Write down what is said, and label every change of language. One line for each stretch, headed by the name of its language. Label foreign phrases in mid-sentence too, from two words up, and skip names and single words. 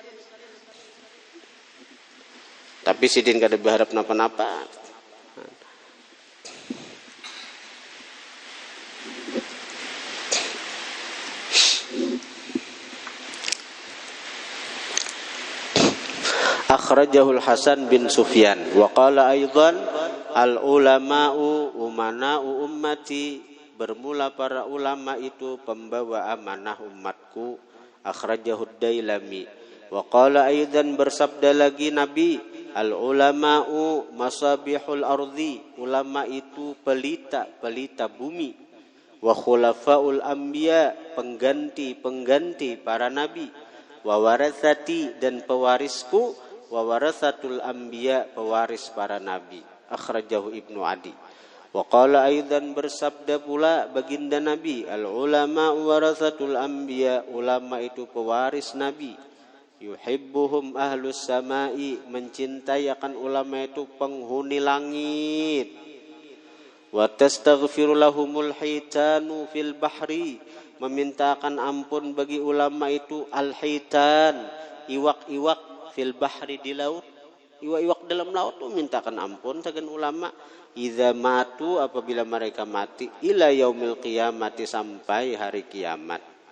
Banjar: Tapi sidin kada berharap napa-napa.
Arabic: أخرجه الحسن بن سفيان وقال أيضا العلماء أمناء أمتي,
Indonesian: bermula para ulama itu pembawa amanah umatku.
Arabic: أخرجه الديلمي وقال أيضا,
Indonesian: bersabda lagi Nabi,
Arabic: العلماء مصابيح الأرض,
Indonesian: ulama itu pelita bumi.
Arabic: وخلفاء الأنبياء,
Indonesian: pengganti para nabi.
Arabic: وورثتي,
Indonesian: dan pewarisku.
Arabic: وورثة الأنبياء,
Indonesian: pewaris para nabi.
Arabic: أخرجه ابن عدي. وقال أيضا,
Indonesian: bersabda pula baginda Nabi,
Arabic: العلماء ورثة الأنبياء,
Indonesian: ulama itu pewaris nabi.
Arabic: يحبهم أهل السماء,
Indonesian: mencintai akan ulama itu penghuni langit.
Arabic: وتستغفر لهم الحيتان في البحر,
Banjar: memintakan ampun bagi ulama itu
Arabic: الحيتان,
Banjar: iwak-iwak
Arabic: في البحر,
Banjar: di laut. Iwak-iwak dalam laut tuh mintakan ampun sagan ulama.
Arabic: إذا ماتوا,
Indonesian: apabila mereka mati,
Arabic: إلى يوم القيامة,
Indonesian: sampai hari kiamat.